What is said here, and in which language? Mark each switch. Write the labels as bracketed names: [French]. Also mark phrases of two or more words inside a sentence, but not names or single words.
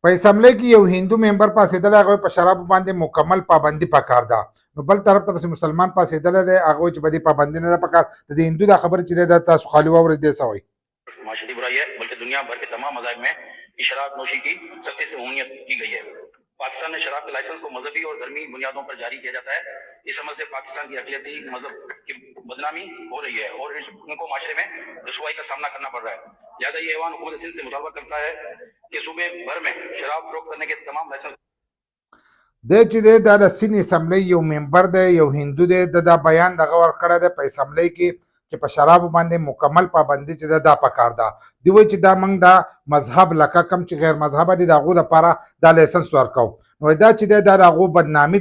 [Pashto] په اسمبلی کې یو هندو ممبر پاسېدلی هغه په شرابو باندې مکمل پابندي پکار ده نو بل طرف ته پسې مسلمان پاسېدلی دی هغه چې په دې پابندي نه ده پکار د دې هندو دا خبره چې دی دا تاسو خالي واورئ دې څه وایي [Urdu] معاشری برائی ہے بلکہ دنیا بھر کے تمام مذاہب میں شراب نوشی کی سختی سے ممنوعیت کی گئی ہے. پاکستان میں شراب کے لائسنس کو مذہبی اور دھرمی بنیادوں پر جاری کیا جاتا ہے. اس عمل سے پاکستان کی اقلیتی مذہب کی بدنامی ہو رہی ہے اور ان کو معاشرے میں رسوائی کا سامنا کرنا پڑ رہا ہے. لہٰذا یہ ایوان حکومت سندھ سے مطالبہ کرتا ہے کہ صوبے بھر میں شراب فروخت کرنے کے تمام لائسنس [Pashto] دی چې دی دا د سین اسمبلی یو ممبر دی یو هندو دی د دا بیان دغه ورکړی دی په اسمبلی کې چې په شرابو باندې مکمل پابندي چې ده دا پکار ده دی وایي چې دا موږ دا مذهب لکه کم چې غیر مذهبه دي د هغو دپاره دا لایسنس ورکوو نو دا چې دی دا د هغو بدنامي